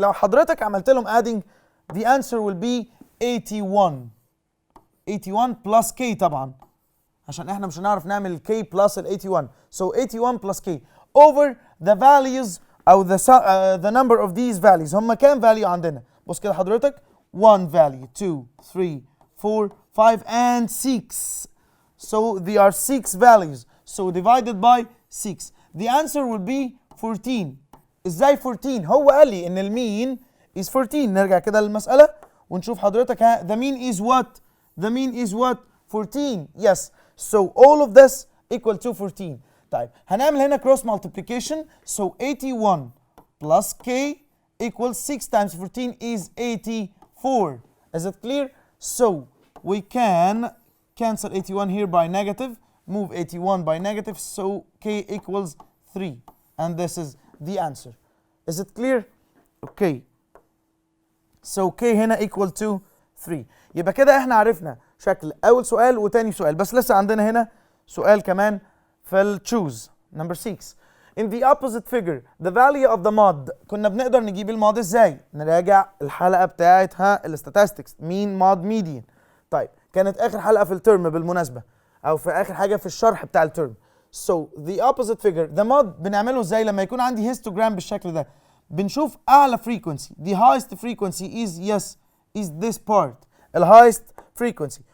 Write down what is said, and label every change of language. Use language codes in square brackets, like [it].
[ar] لو حضرتك عملت لهم [en] adding the answer will be 81 plus k [ar] طبعا عشان احنا مش هنعرف نعمل [en] k plus ال 81 so 81 plus k over the values او the number of these values. [ar] هم كام value عندنا؟ بص كده حضرتك [en] 1 value 2 3 4 5 and 6 so they are 6 values so divided by 6 the answer will be 14. [ar] ازاي 14؟ هو قال لي ان المين is 14. نرجع كده للمسألة ونشوف حضرتك [en] the mean is what؟ The mean is what؟ 14. Yes. So all of this equal to 14. [ar] طيب هنعمل هنا [en] cross multiplication so 81 plus k equals 6 times 14 is 84. Is it clear? So we can cancel 81 here by negative, move 81 by negative so k equals 3 and this is the answer. Is it clear? Okay. So k هنا equal to 3. [ar] يبقى كده احنا عرفنا شكل اول سؤال وتاني سؤال بس لسه عندنا هنا سؤال كمان في ال choose number 6. [en] In the opposite figure the value of the mod. [ar] كنا بنقدر نجيب المود ازاي؟ نراجع الحلقة بتاعتها الستاتستكس مين مود ميديان. طيب كانت اخر حلقة في الترم بالمناسبة او في اخر حاجة في الشرح بتاع الترم. [en] So the opposite figure the mod [ar] بنعمله ازاي؟ لما يكون عندي histogram بالشكل ده بنشوف اعلى frequency. [en] The highest frequency is this part ال highest frequency.